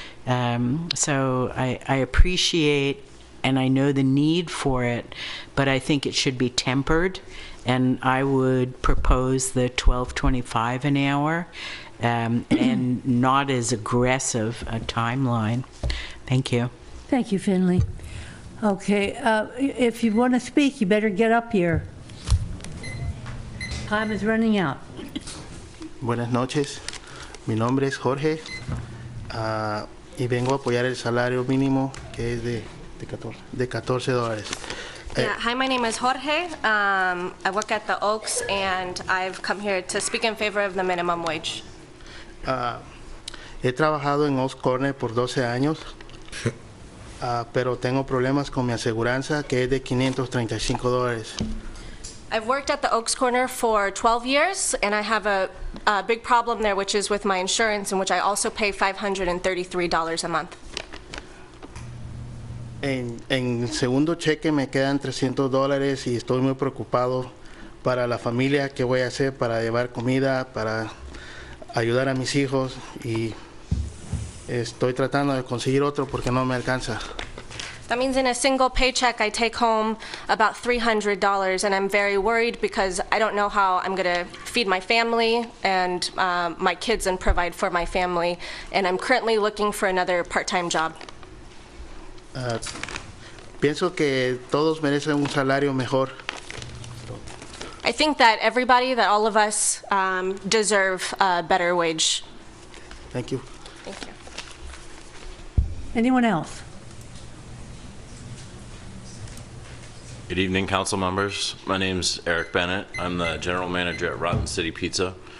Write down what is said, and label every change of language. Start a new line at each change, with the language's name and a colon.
English: So I appreciate and I know the need for it, but I think it should be tempered, and I would propose the $12.25 an hour and not as aggressive a timeline. Thank you. Thank you, Finley. Okay, if you want to speak, you better get up here. Time is running out.
Spanish: Buenas noches, mi nombre es Jorge y vengo a apoyar el salario mínimo que es de $14.
English: Yeah, hi, my name is Jorge. I work at the Oaks, and I've come here to speak in favor of the minimum wage.
Spanish: He trabajado en Oaks Corner por 12 años, pero tengo problemas con mi aseguranza que es de $535.
English: I've worked at the Oaks Corner for 12 years, and I have a big problem there, which is with my insurance, in which I also pay $533 a month.
Spanish: En segundo cheque me quedan $300 y estoy muy preocupado para la familia, qué voy a hacer para llevar comida, para ayudar a mis hijos, y estoy tratando de conseguir otro porque no me alcanza.
English: That means in a single paycheck, I take home about $300, and I'm very worried because I don't know how I'm going to feed my family and my kids and provide for my family, and I'm currently looking for another part-time job.
Spanish: Pienso que todos merecen un salario mejor.
English: I think that all of us deserve a better wage. Thank you. Thank you. Anyone else? Good evening, council members. My name's Eric Bennett. I'm the general manager at Rotten City Pizza.